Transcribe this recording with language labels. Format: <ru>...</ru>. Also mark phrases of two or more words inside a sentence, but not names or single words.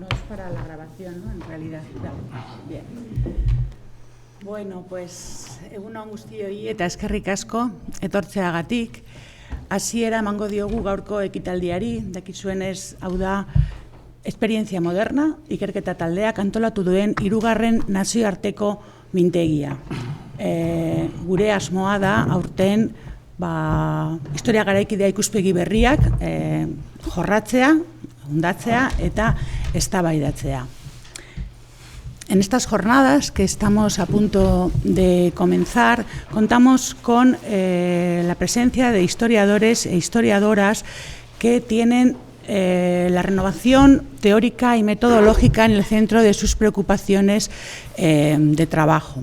<es>para la grabación, ¿no? En realidad. Bien. Bueno, pues</es> <eu>egun on guztioi eta eskerrik asko etortzeagatik. Hasiera emango diogu gaurko ekitaldiari, dakizuenez, hau da esperientzia moderna, ikerketa taldeak antolatu duen 3. nazioarteko mintegia. Gure asmoa da aurten historia garaikidea ikuspegi berriak jorratzea, hundatzea eta eztabaidatzea.</eu> <es>En estas jornadas que estamos a punto de comenzar, contamos con la presencia de historiadores e historiadoras que tienen la renovación teórica y metodológica en el centro de sus preocupaciones de trabajo.</es>